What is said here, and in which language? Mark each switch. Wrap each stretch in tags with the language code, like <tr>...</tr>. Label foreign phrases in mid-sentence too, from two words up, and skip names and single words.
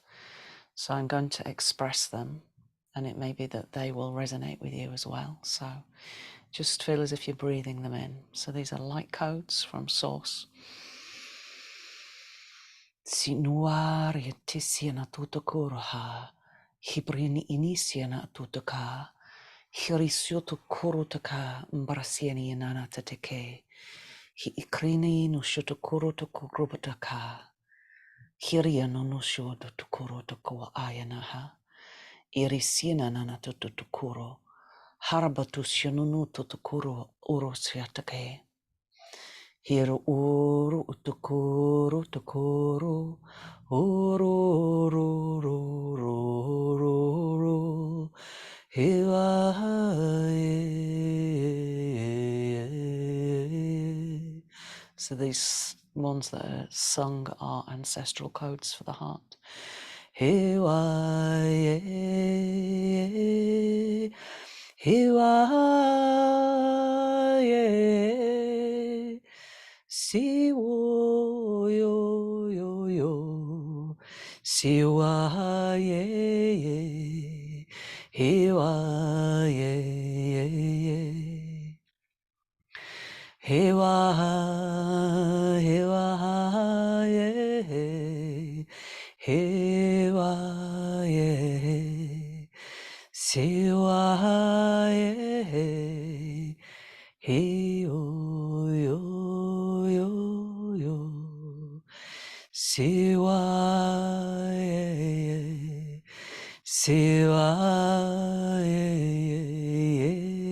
<en>So I'm going to express them, and it may be that they will resonate with you as well. So just feel as if you're breathing them in. So these are light codes from Source. Sinuari tisiana tutakuraha, hibrini inisiana tutaka, hirisiotu kurutaka, mbrasiani nanatake. Hi ikrini no shotokuro to kurubataka. Hiria no no shoto to kuro to ko ayanaha. Irisina nana to kuro. Harbatu shununu to kuro urosiatake. Hiro uru utukuru tukuru. Uru uru uru uru. So these ones that are sung are ancestral codes for the heart. Siwo yo yo yo. Siwa ye. Hiwa ye. Hewa, hewa, yeah, hewa, yeah, siwa, yeah, he, yo, yo, yo, siwa, yeah, siwa, yeah.</en>